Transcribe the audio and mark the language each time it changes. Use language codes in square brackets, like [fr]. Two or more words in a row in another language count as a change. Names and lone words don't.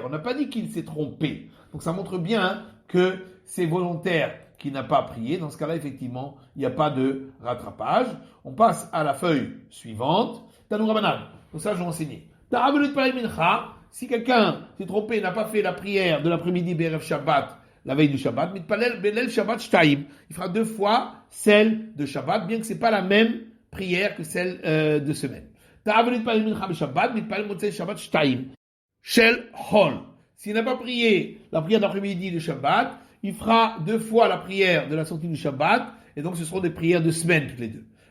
[fr] On n'a pas dit qu'il s'est trompé. Donc ça montre bien que c'est volontaire qui n'a pas prié. Dans ce cas-là, effectivement, il n'y a pas de rattrapage. On passe à la feuille suivante. [he] תנו רבנן. [fr] Donc ça, je vais enseigner. Si quelqu'un s'est trompé et n'a pas fait la prière de l'après-midi [he] בערב שבת, [fr] la veille du Shabbat, [he] מתפלל בליל שבת שתים. [fr] Il fera 2 fois celle de Shabbat, bien que ce n'est pas la même prière que celle de semaine. [he] של חול. [fr] S'il n'a pas prié la prière d'après-midi de Shabbat, il fera 2 fois la prière de la sortie du Shabbat, et donc ce seront des prières de semaine toutes les deux.